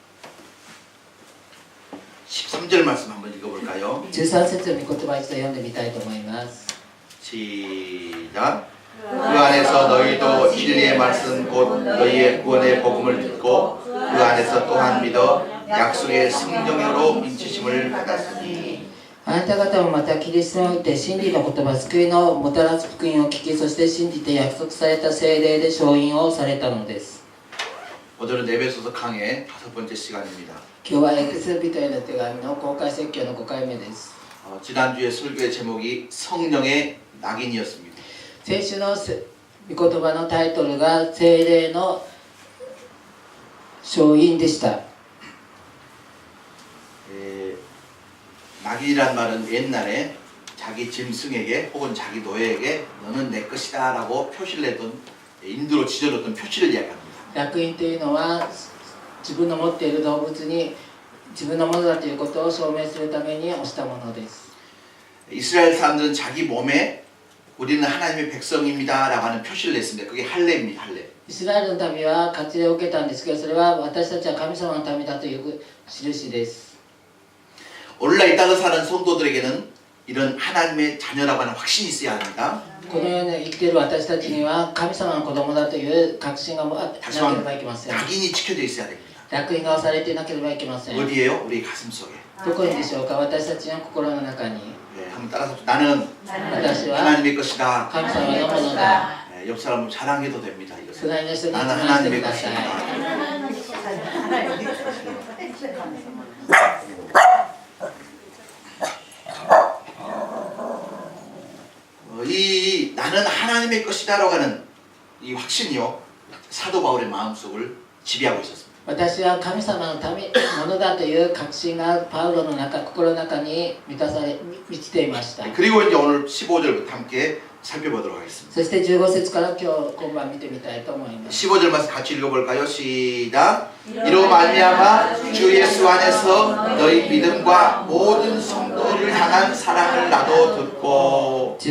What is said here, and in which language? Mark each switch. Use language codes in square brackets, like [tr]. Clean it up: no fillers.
[ko] 13절 말씀 한번 읽어볼까요? [ja] 13節の御言葉一度読んでみたいと思います。 [ko] 시작. 그 안에서 너희도 진리의 말씀 곧 너희의 구원의 복음을 듣고 그 안에서 또한 믿어 약속의 성령으로 인치심을 받았으니. [ja] あなた方もまたキリストにおいて真理の言葉、救いのもたらす福音を聞き、そして信じて約束された聖霊で承認をされたのです。 [ko] 오늘은 에베소서 강의 5번째 시간입니다. [ja] 今日はエペソ人への手紙の公開説教の5回目です。 [ko] 지난주에 설교의 제목이 성령의 낙인이었습니다. [ja] 先週の御言葉のタイトルが聖霊の勝因でした。 [ko] 낙인이란 말은 옛날에 자기 짐승에게 혹은 자기 노예에게 너는 내 것이다 라고 표시를 했던 인두로 지져줬던 표시를 이야기합니다. [ja] 烙印というのは自分の持っている動物に自分のものだということを証明するために押したものです。 [ko] 이스라엘 사람들은 자기 몸에 우리는 하나님의 백성입니다 라고 하는 표시를 냈습니다. 그게 할례입니다. 할례. [ja] イスラエルの民は割礼を受けたんですけど、それは私たちは神様の民だという印です。 [ko] 오늘날 이 땅을 사는 성도들에게는 이런 하나님의 자녀라고 하는 확신이 있어야 합니다. [ja] この世に生きている私たちには神様の子供だという確信がなければいけません。 [ko] 낙인이 찍혀져 있어야 됩니다. [ja] 烙印が押されていなければいけません。 [ko] 어디에요? 우리 가슴 속에. [ja] どこにでしょうか。私たちの心の中に。 [ko] 네, 한번 따라서 나는 [ja] 私は [ko] 하나님의 것이다. [ja] 神様のものだ。 [ko] 네, 옆 사람은 자랑해도 됩니다. 이것은. [ja] 隣の人に自 [ko] 나는 [ja] 慢して [ko] 하나님의 [ja] ください。 [ko] 것이다. 이 나는 하나님의 것이다라고 하는 이 확신이요 사도 바울의 마음속을 지배하고 있었습니다. [ja] 私は神様のものだという確信がパウロの心の中に満ちていました。 [ko] 그리고 이제 오늘 15절부터 함께 살펴보도록 하겠습니다. [ja] そして15節から今晩見てみたいと思います。 [ko] 15절 말씀 같이 읽어볼까요? 시작. 이로 말미암아 주 예수 안에서 너희 믿음과 모든 성도를 향한 사랑을 나도 듣고